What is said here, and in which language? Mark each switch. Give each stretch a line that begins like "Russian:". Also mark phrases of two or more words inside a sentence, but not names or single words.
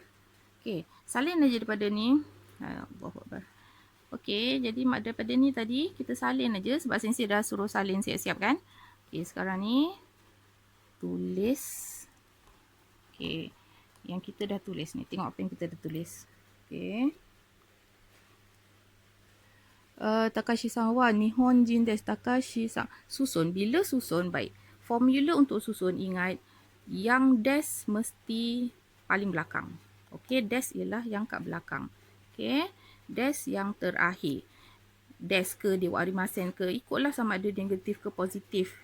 Malay: Okey, salin aja daripada ni. Okey, jadi daripada ni tadi kita salin aja sebab sensei dah suruh salin siap-siap kan. Okey, sekarang ni tulis. Okey, yang kita dah tulis ni. Tengok apa yang kita dah tulis. Okey.
Japanese: Takashi-san wa Nihonjin desu. Takashi-san.
Malay: Susun. Bila susun, baik. Formula untuk susun, ingat. Yang des mesti paling belakang. Okey, des ialah yang kat belakang. Okey, des yang terakhir. Des ke,
Japanese: ではありません
Malay: ke, ikutlah sama ada negatif ke positif.